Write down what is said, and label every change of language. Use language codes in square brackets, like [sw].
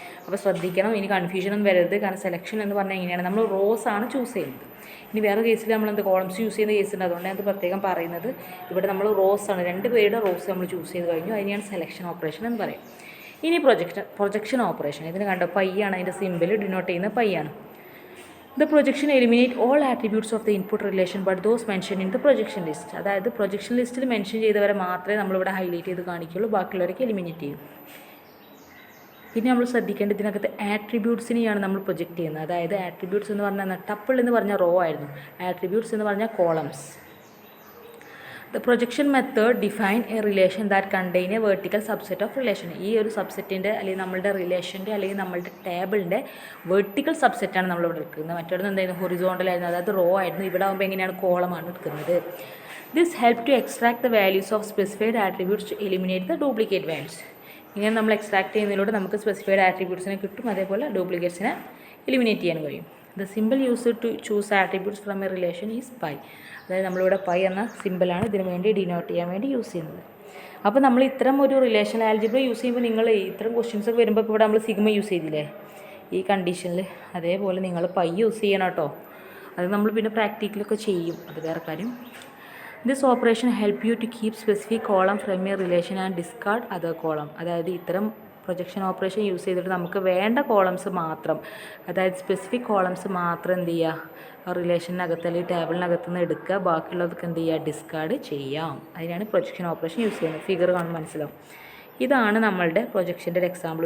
[ml] അപ്പോൾ ശ്രദ്ധിക്കണം, ഇനി കൺഫ്യൂഷനൊന്നും വരരുത്. കാരണം സെലക്ഷൻ എന്ന് പറഞ്ഞാൽ എങ്ങനെയാണ് നമ്മൾ റോസ് ആണ് ചൂസ് ചെയ്യുന്നത്. ഇനി വേറെ കേസിൽ നമ്മൾ കോളംസ് യൂസ് ചെയ്യുന്ന കേസുണ്ട്, അതുകൊണ്ട് അത് പ്രത്യേകം പറയുന്നത്. ഇവിടെ നമ്മൾ റോസ് ആണ് 2 പേരുടെ റോസ് നമ്മൾ ചൂസ് ചെയ്ത് കഴിഞ്ഞു, അതിനെയാണ് സെലക്ഷൻ ഓപ്പറേഷൻ എന്ന് പറയും. ഇനി പ്രൊജക്ഷൻ ഓപ്പറേഷൻ. ഇതിന് കണ്ടോ പൈയാണ് അതിൻ്റെ സിമ്പിൾ ഡിനോട്ട് ചെയ്യുന്ന പൈയാണ്. [en] The projection eliminate all attributes of the input relation but those mentioned in the projection list. [ml] അതായത് പ്രൊജക്ഷൻ ലിസ്റ്റിൽ മെൻഷൻ ചെയ്തവരെ മാത്രമേ നമ്മളിവിടെ ഹൈലൈറ്റ് ചെയ്ത് കാണിക്കുള്ളൂ, ബാക്കിയുള്ളവരൊക്കെ എലിമിനേറ്റ് ചെയ്യും. പിന്നെ നമ്മൾ ശ്രദ്ധിക്കേണ്ടത് ഇതിനകത്ത് ആട്രിബ്യൂട്ട്സിനെയാണ് നമ്മൾ പ്രൊജക്റ്റ് ചെയ്യുന്നത്. അതായത് ആട്രിബ്യൂട്ട്സ് എന്ന് പറഞ്ഞാൽ ടപ്പിൾ എന്ന് പറഞ്ഞാൽ റോ ആയിരുന്നു, ആട്രിബ്യൂട്ട്സ് എന്ന് പറഞ്ഞാൽ columns. [en] The projection method define a relation that contain a vertical subset of relation. [ml] ഈ ഒരു സബ്സെറ്റിൻ്റെ അല്ലെങ്കിൽ നമ്മളുടെ റിലേഷൻ്റെ അല്ലെങ്കിൽ നമ്മളുടെ ടേബിളിൻ്റെ വെർട്ടിക്കൽ സബ്സെറ്റാണ് നമ്മളിവിടെ എടുക്കുന്നത്. മറ്റൊരു എന്തായിരുന്നു ഹൊറിസോണ്ടൽ ആയിരുന്നു, അതായത് റോ ആയിരുന്നു. ഇവിടെ ആകുമ്പോൾ എങ്ങനെയാണ് കോളമാണ് എടുക്കുന്നത്. [en] This help to extract the values of specified attributes to eliminate the duplicate values. [ml] ഇങ്ങനെ നമ്മൾ എക്സ്ട്രാക്ട് ചെയ്യുന്നതിലൂടെ നമുക്ക് സ്പെസിഫൈഡ് ആട്രിബ്യൂട്ട്സിനെ കിട്ടും, അതേപോലെ ഡ്യൂപ്ലിക്കേറ്റ്സിനെ എലിമിനേറ്റ് ചെയ്യാൻ കഴിയും. [en] The simple use to choose attributes from a relation is pi. [ml] അതായത് നമ്മളിവിടെ പൈ എന്ന സിമ്പിളാണ് ഇതിനു വേണ്ടി ഡിനോട്ട് ചെയ്യാൻ വേണ്ടി യൂസ് ചെയ്യുന്നത്. അപ്പോൾ നമ്മൾ ഇത്തരം ഒരു റിലേഷൻ ആൽജിബ്ര യൂസ് ചെയ്യുമ്പോൾ നിങ്ങൾ ഇത്തരം ക്വസ്റ്റ്യൻസ് ഒക്കെ വരുമ്പോൾ ഇവിടെ നമ്മൾ സിഗ്മ യൂസ് ചെയ്തില്ലേ ഈ കണ്ടീഷനിൽ, അതേപോലെ നിങ്ങൾ പൈ യൂസ് ചെയ്യണം കേട്ടോ. അത് നമ്മൾ പിന്നെ പ്രാക്ടിക്കലൊക്കെ ചെയ്യും, അത് വേറെ കാര്യം. [en] This operation help you to keep specific column from a relation and discard other column. [ml] അതായത് ഇത്തരം പ്രൊജക്ഷൻ ഓപ്പറേഷൻ യൂസ് ചെയ്തിട്ട് നമുക്ക് വേണ്ട കോളംസ് മാത്രം, അതായത് സ്പെസിഫിക് കോളംസ് മാത്രം എന്ത് ചെയ്യുക റിലേഷനകത്ത് അല്ലെങ്കിൽ ടേബിളിനകത്ത് നിന്ന് എടുക്കുക, ബാക്കിയുള്ളതൊക്കെ എന്ത് ചെയ്യുക ഡിസ്കാർഡ് ചെയ്യാം. അതിനാണ് പ്രൊജക്ഷൻ ഓപ്പറേഷൻ യൂസ് ചെയ്യുന്നത്. ഫിഗർ കാണുമ്പോൾ മനസ്സിലാവും. ഇതാണ് നമ്മളുടെ പ്രൊജക്ഷൻ്റെ ഒരു എക്സാമ്പിൾ.